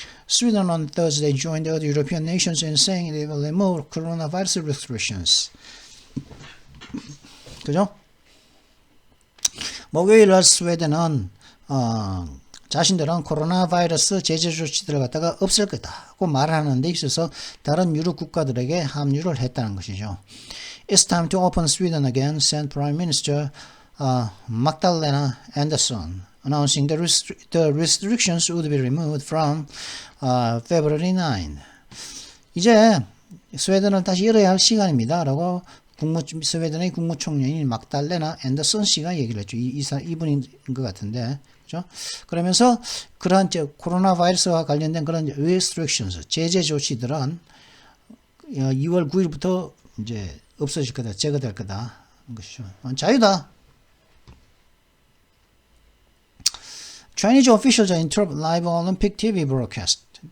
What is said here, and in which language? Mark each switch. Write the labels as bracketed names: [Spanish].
[English] Sweden on Thursday joined other European nations in saying they will remove coronavirus restrictions. [Korean] 그죠? 목요일 날 스웨덴은 자신들은 코로나 바이러스 제재 조치들을 갖다가 없앨 거다고 말하는 데 있어서 다른 유럽 국가들에게 합류를 했다는 것이죠. [English] It's time to open Sweden again, said Prime Minister Magdalena Andersson, announcing the restrictions would be removed from February 9. [Korean] 이제 스웨덴을 다시 열어야 할 시간입니다. 라고 스웨덴의 국무총리인 막달레나 앤더슨 씨가 얘기를 했죠. 이분인 것 같은데, 그죠? 그러면서 그러한 코로나 바이러스와 관련된 그런 restrictions, 제재 조치들은 2월 9일부터 이제 없어질 거다, 제거될 거다. 것이죠. 자유다. [English] Chinese officials interrupt live Olympic TV broadcast.